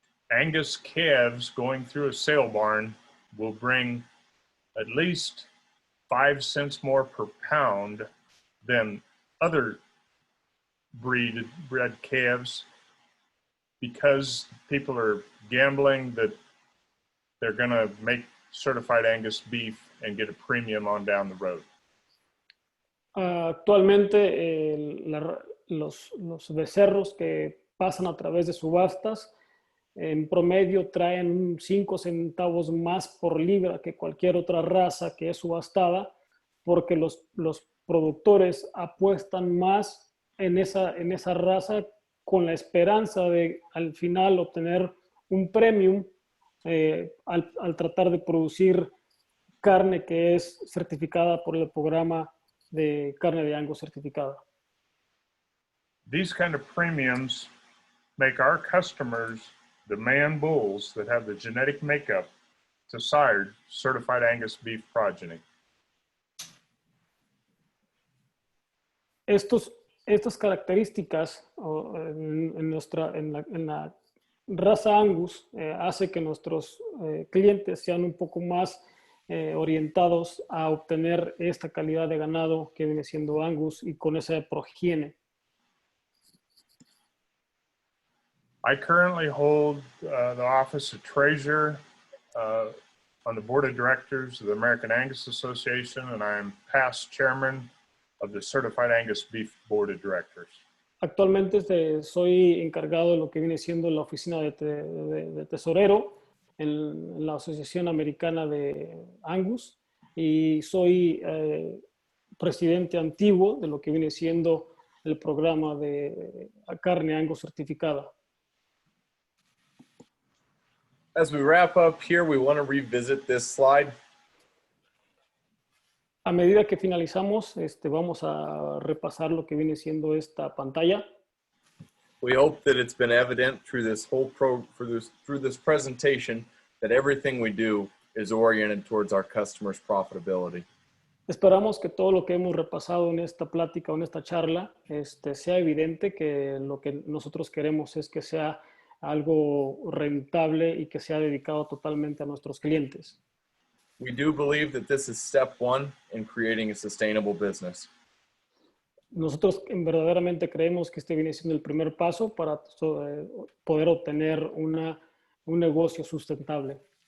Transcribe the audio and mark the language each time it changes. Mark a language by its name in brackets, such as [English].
[English] Angus calves going through a sale barn will bring at least 5 cents more per pound than other bred calves because people are gambling that they're going to make certified Angus beef and get a premium on down the road. [Spanish] Actualmente los becerros que pasan a través de subastas en promedio traen 5 centavos más por libra que cualquier otra raza que es subastada, porque los productores apuestan más en esa raza con la esperanza de al final obtener un premium al tratar de producir carne que es certificada por el programa de carne de Angus certificada. [English] These kind of premiums make our customers demand bulls that have the genetic makeup to sire certified Angus beef progeny. [Spanish] Estas características en la raza Angus hace que nuestros clientes sean un poco más orientados a obtener esta calidad de ganado que viene siendo Angus y con esa progenie. [English] I currently hold the office of treasurer on the board of directors of the American Angus Association, and I am past chairman of the Certified Angus Beef Board of Directors. [Spanish] Actualmente soy encargado de lo que viene siendo la oficina de tesorero en la Asociación Americana de Angus y soy presidente antiguo de lo que viene siendo el programa de carne Angus certificada. [English] As we wrap up here, we want to revisit this slide. [Spanish] A medida que finalizamos, vamos a repasar lo que viene siendo esta pantalla. [English] We hope that it's been evident through this whole through this presentation that everything we do is oriented towards our customers' profitability. [Spanish] Esperamos que todo lo que hemos repasado en esta plática o en esta charla sea evidente que lo que nosotros queremos es que sea algo rentable y que sea dedicado totalmente a nuestros clientes. [English] We do believe that this is step one in creating a sustainable business. [Spanish] Nosotros verdaderamente creemos que este viene siendo el primer paso para poder obtener un negocio sustentable.